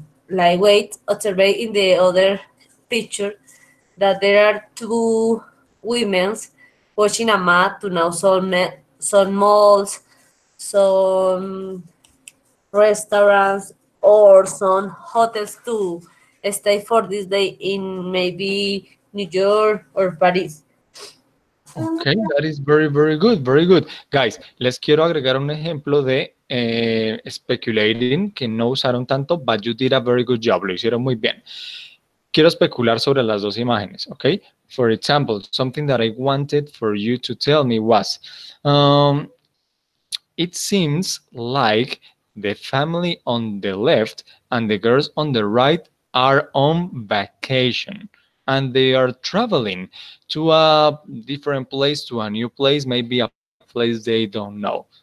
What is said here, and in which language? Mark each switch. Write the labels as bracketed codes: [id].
[en] Like wait, observe in the other picture that there are two women watching a mat to now some malls, some restaurants, or some hotels to stay for this day in maybe New York or Paris. Okay, that is very, very good, very good. [es] Guys, les quiero agregar un ejemplo de speculating que no usaron tanto, [en] but you did a very good job, [es] lo hicieron muy bien. Quiero especular sobre las dos imágenes, okay? [en] For example, something that I wanted for you to tell me was, um, it seems like the family on the left and the girls on the right are on vacation and they are traveling to a different place, to a new place, maybe a place they don't know.